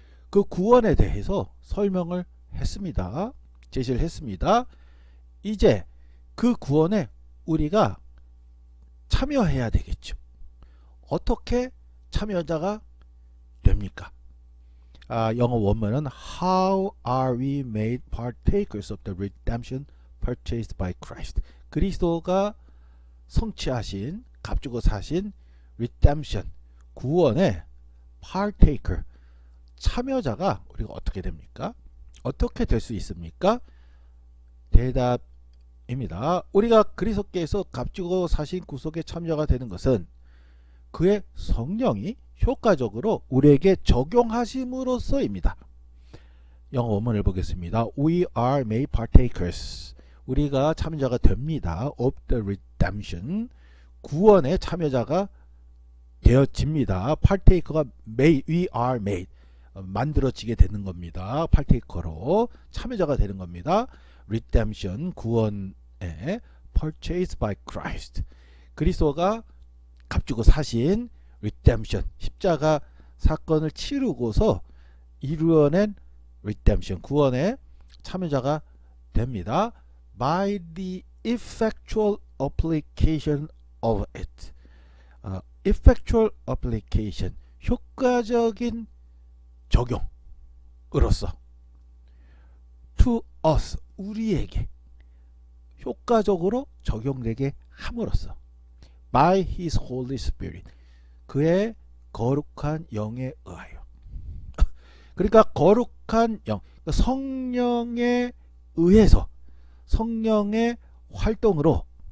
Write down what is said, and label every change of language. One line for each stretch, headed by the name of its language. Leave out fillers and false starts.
Korean: 그 구원에 대해서 설명을 했습니다. 제시를 했습니다. 이제 그 구원에 우리가 참여해야 되겠죠. 어떻게 참여자가 됩니까? 영어 원문은
English: How are we made partakers of the redemption purchased by Christ?
Korean: 그리스도가 성취하신 값주고 사신 redemption 구원의 partaker 참여자가 우리가 어떻게 됩니까? 어떻게 될 수 있습니까? 대답입니다. 우리가 그리스도께서 값주고 사신 구속에 참여가 되는 것은 그의 성령이 효과적으로 우리에게 적용하심으로써입니다. 영어 원문을 보겠습니다.
English: We are made partakers.
Korean: 우리가 참여자가 됩니다.
English: Of the redemption.
Korean: 구원의 참여자가 되어집니다.
English: partaker가 made, we are made.
Korean: 만들어지게 되는 겁니다. partaker로 참여자가 되는 겁니다.
English: redemption
Korean: 구원에
English: purchased by Christ.
Korean: 그리스도가 값주고 사신 redemption 십자가 사건을 치르고서 이루어낸 redemption 구원의 참여자가 됩니다.
English: by the effectual application of it. effectual application
Korean: 효과적인 적용으로서
English: to us
Korean: 우리에게 효과적으로 적용되게 함으로써
English: by his holy spirit
Korean: 그의 거룩한 영에 의하여 그러니까 거룩한 영 성령에 의해서 성령의 활동으로